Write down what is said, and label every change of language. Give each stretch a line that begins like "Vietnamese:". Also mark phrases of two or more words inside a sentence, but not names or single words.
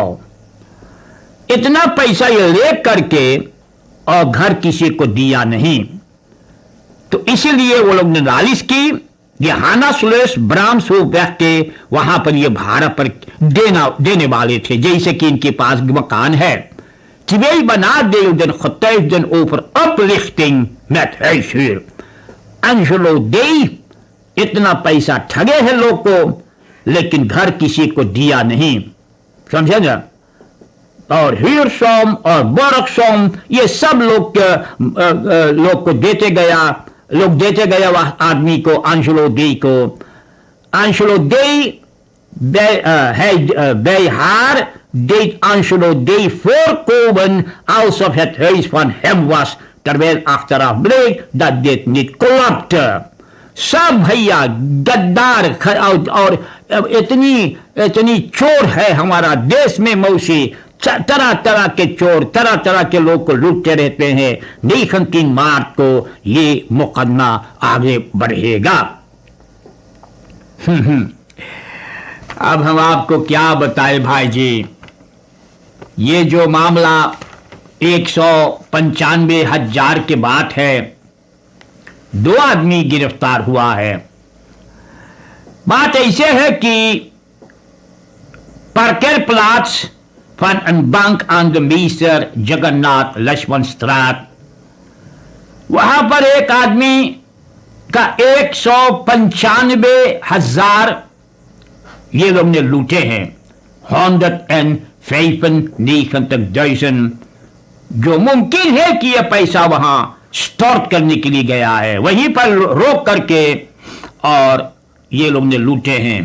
Caribbean Hindustani: इतना पैसा ये ले करके और घर किसी को दिया नहीं, तो इसीलिए वो लोग ने नालिश की। ये हाना सुलेश ब्राह्म बैठ के वहां पर ये भाड़ा पर देने वाले थे, जैसे कि इनके पास मकान है।
Dutch: Twee benadeelden getuigden over oplichting met huishuur।
Caribbean Hindustani: अंशलो दे इतना पैसा ठगे है लोग को, लेकिन घर किसी को दिया नहीं, समझे ना। और ह्यूरसोम और बोरकसोम ये सब लोग को देते गया वह आदमी को, अंशलो दे को।
Dutch: अंशलो दे bij haar deed Angelo D. voorkomen alsof het huis van hem was, terwijl achteraf bleek dat dit niet klopte।
Caribbean Hindustani: सब भैया गद्दार और इतनी चोर है हमारा देश में मौसी, तरह तरह के चोर तरह तरह के लोग को लूटते रहते हैं। लेकिन 3 मार्च को ये मुकदमा आगे बढ़ेगा। अब हम आपको क्या बताएं भाई जी, ये जो मामला 195,000 के बात है, 2 आदमी गिरफ्तार हुआ है। बात ऐसे है कि
Dutch: Parkeerplaats van een bank aan de meester
Caribbean Hindustani: जगन्नाथ लक्ष्मण स्ट्राट, वहां पर एक आदमी का 195,000 ये लोग ने लूटे हैं। 195,000, जो मुमकिन है कि यह पैसा वहां स्टोर करने के लिए गया है, वहीं पर रोक करके और ये लोग ने लूटे हैं।